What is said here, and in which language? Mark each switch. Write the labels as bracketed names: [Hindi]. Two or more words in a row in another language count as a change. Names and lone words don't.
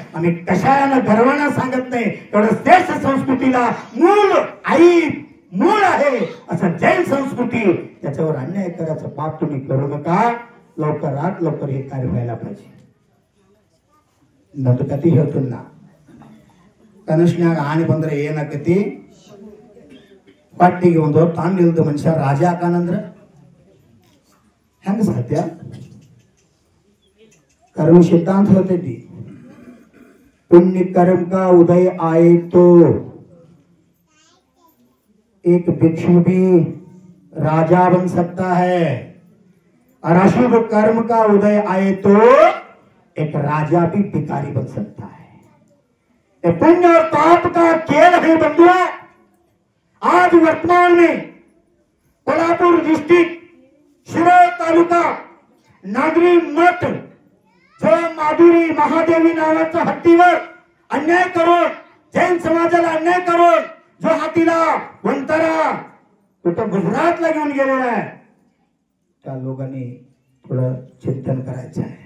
[Marathi] आम्ही कशाला गर्वानं सांगत नाही, तेवढं श्रेष्ठ संस्कृतीला मूळ आई मूळ आहे असं जैन संस्कृती. त्याच्यावर अन्याय करायचं पाप तुम्ही करू नका. लवकरात लवकर हे कार्य व्हायला पाहिजे. [Kannada] नंदकती ಹೇಳ್ತೀನಿ ನಾ ಕನಸಿನಾಗ ಆನೆ ಬಂದ್ರೆ ಏನಾಕತಿ, ಪಟ್ಟಿಗೆ ಒಂದು ತಾಂಡಿಲ್ದ ಮನುಷ್ಯ ರಾಜ ಆಕಾನಂದ್ರ ಹೆಂಗ ಸಾಧ್ಯ? [Hindi] कर्म सिद्धांत होते थी. पुण्य कर्म का उदय आए तो एक भिक्षु भी राजा बन सकता है, और अशुभ कर्म का उदय आए तो एक राजा भी भिखारी बन सकता है. ये पुण्य और पाप का खेल है बंधुआ. आज वर्तमान में [Marathi] कोल्हापुर डिस्ट्रिक्ट शिरोळ तालुका नागरी मठ जो माधुरी महादेवी नावाच्या हत्तीवर अन्याय करून जैन समाजाला अन्याय करून जो हातीला वंतारा कुठं गुजरातला घेऊन गेलेला आहे, त्या लोकांनी थोडं चिंतन करायचं आहे.